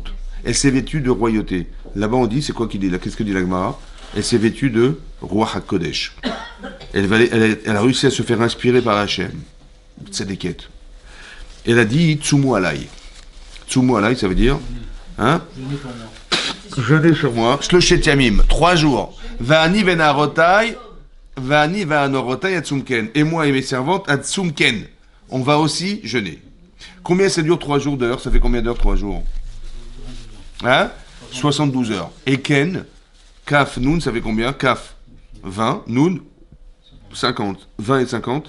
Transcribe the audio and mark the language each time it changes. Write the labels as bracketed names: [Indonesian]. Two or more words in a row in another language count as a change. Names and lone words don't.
[French] Elle s'est vêtue de royauté. Là-bas, on dit, c'est quoi qu'il dit là? Qu'est-ce que dit la Gemara? Elle s'est vêtue de roi HaKodesh. Elle a réussi à se faire inspirer par Hachem. C'est des quêtes. Elle a dit [Hebrew] צומו עלי. צומו עלי, [French] ça veut dire hein? Jeûnez sur moi. [Hebrew] שלושת ימים, [French] 3 jours. [Hebrew] ואני ונערותי אצום כן. [French] Et moi et mes servantes atzumken. On va aussi jeûner. Combien ça dure 3 jours d'heures? Ça fait combien d'heures 3 jours? Hein? 72 heures. Et Ken, Kaf, Nun, ça fait combien? Kaf, 20, Nun, 50. 20 et 50.